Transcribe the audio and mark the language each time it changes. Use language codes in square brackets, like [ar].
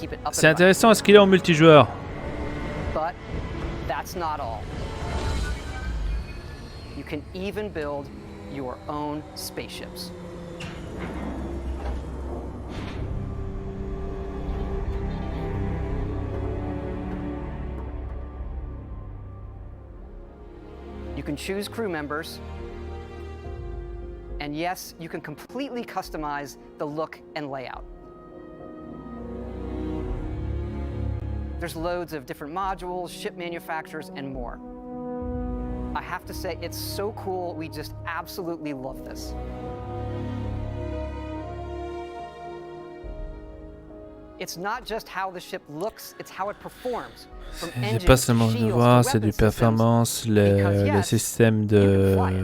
[fr] C'est intéressant, est-ce qu'il est en multijoueur? [en] You can even build your own spaceships. You can choose crew members. And yes, you can completely customize the look and layout. There's loads of different modules, ship manufacturers, and more. I have to say, it's so cool. We just absolutely love this. It's not just how the ship looks, it's how it performs. [fr] C'est pas seulement de voir, c'est du performance, le système de...